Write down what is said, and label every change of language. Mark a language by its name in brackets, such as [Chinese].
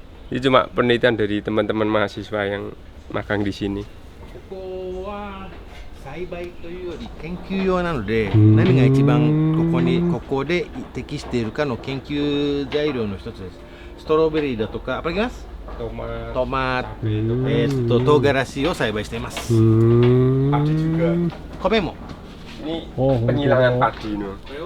[Indonesian] Ini cuma penelitian dari teman-teman mahasiswa yang magang di sini. [Japanese] ここは栽培というより研究用なので、何が一番ここで適しているかの研究材料の一つです。ストロベリーだとか、 [Indonesian] apa lagi mas? Tomat, [Japanese] togashiを栽培しています。 [Indonesian] Padi juga. [Japanese] 米も。 [Indonesian] Ini penyilangan padi no.